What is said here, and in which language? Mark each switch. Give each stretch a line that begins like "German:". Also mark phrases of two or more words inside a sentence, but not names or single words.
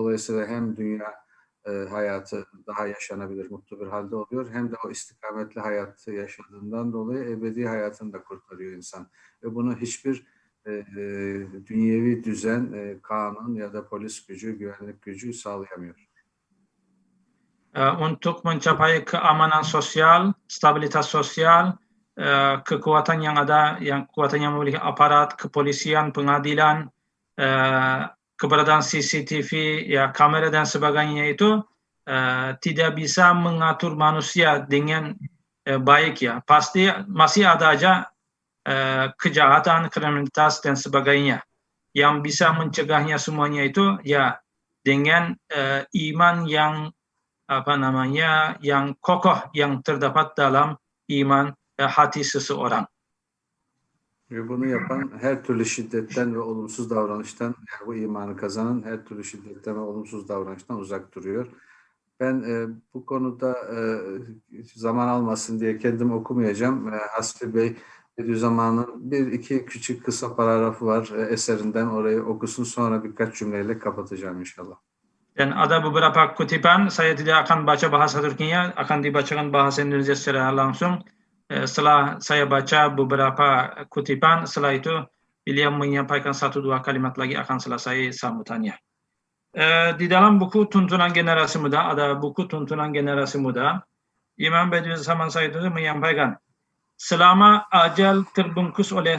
Turkish: Dolayısıyla hem dünya hayatı daha yaşanabilir, mutlu bir halde oluyor. Hem de o istikametli hayatı yaşadığından dolayı ebedi hayatını da kurtarıyor insan. Ve bunu hiçbir dünyevi düzen, kanun ya da polis gücü, güvenlik gücü sağlayamıyor.
Indonesian: Untuk mencapai keamanan sosial, stabilitas sosial, kekuatan yang ada, kekuatan yang memiliki aparat, kepolisian, pengadilan, keberadaan CCTV, ya kamera dan sebagainya itu tidak bisa mengatur manusia dengan baik ya. Pasti masih ada aja kejahatan, kriminalitas dan sebagainya. Yang bisa mencegahnya semuanya itu ya dengan iman yang yang kokoh yang terdapat dalam iman hati seseorang.
Turkish: Ve bunu yapan her türlü şiddetten ve olumsuz davranıştan, yani bu imanı kazanan her türlü şiddetten ve olumsuz davranıştan uzak duruyor. Ben bu konuda zaman almasın diye kendim okumayacağım. Hasbi Bey Bediüzzaman'ın bir iki küçük kısa paragrafı var eserinden, orayı okusun, sonra birkaç cümleyle kapatacağım inşallah.
Indonesian: Dan ada beberapa kutipan, saya tidak akan baca bahasa Turkinya, akan dibacakan bahasa Indonesia secara langsung. Setelah saya baca beberapa kutipan, setelah itu beliau menyampaikan 1-2 kalimat lagi akan selesai sambutannya. Di dalam buku Tuntunan Generasi Muda, ada buku Tuntunan Generasi Muda, Imam Bediüzzaman Said itu menyampaikan, selama ajal terbungkus oleh